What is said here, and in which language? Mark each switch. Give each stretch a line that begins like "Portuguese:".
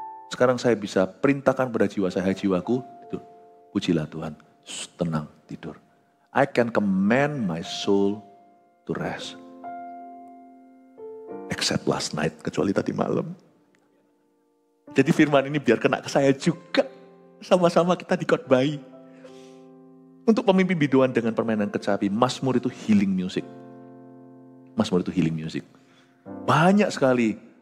Indonesian: Sekarang saya bisa perintahkan pada jiwa saya, jiwaku, itu, pujilah Tuhan, tenang tidur.
English: I can command my soul to rest. Except last night,
Indonesian: kecuali tadi malam. Jadi firman ini biar kena ke saya juga. Sama-sama kita dikhotbahi. Untuk pemimpin biduan dengan permainan kecapi, Mazmur itu healing music. Mazmur itu healing music. Banyak sekali.